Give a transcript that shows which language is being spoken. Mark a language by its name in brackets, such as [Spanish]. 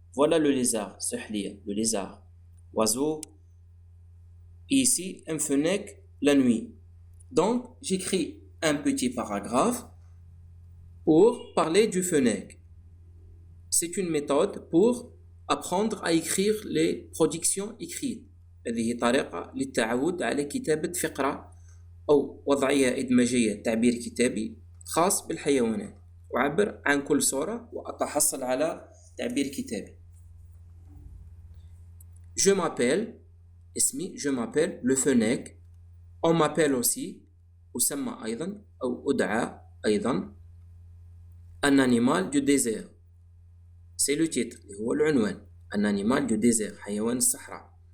[French] Voilà le lézard, le lézard. Oiseau. Et ici, un fennec la nuit. Donc, j'écris un petit paragraphe pour parler du fennec. C'est une méthode pour apprendre à écrire les productions écrites. [Arabic] هذه طريقة للتعود على كتابة فقرة أو وضعية إدماجية تعبير كتابي خاص بالحيوانات. أعبر عن كل صورة وأتحصل على تعبير كتابي. [French] Je m'appelle اسمي je m'appelle le fennec. On m'appelle aussi [Arabic] أسمى أيضا أو أدعى أيضا [French] un animal du désert. C'est le titre [Arabic] اللي هو العنوان. [French] Un animal du désert [Arabic] حيوان الصحراء.